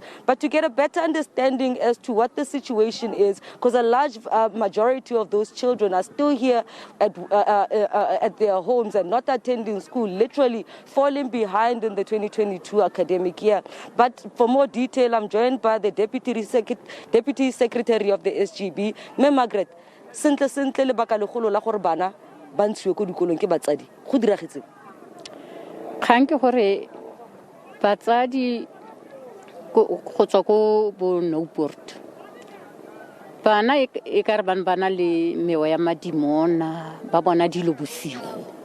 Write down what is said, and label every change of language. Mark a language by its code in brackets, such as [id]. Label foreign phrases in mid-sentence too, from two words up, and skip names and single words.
[en] But to get a better understanding as to what the situation is, because a large majority of those children are still here at their homes and not attending school, literally falling behind in the 2022 academic year. But for more detail, I'm joined by the Deputy Secretary of the SGB, Margaret. [tn] Sentle lebaka legolo la gore bana ba ntshiwe ko dikolong ke batsadi go diragetse kgang ke gore batsadi go tswa ko bo Newport bana e ka re bana le mewa ya madimona ba bona dilo bosigo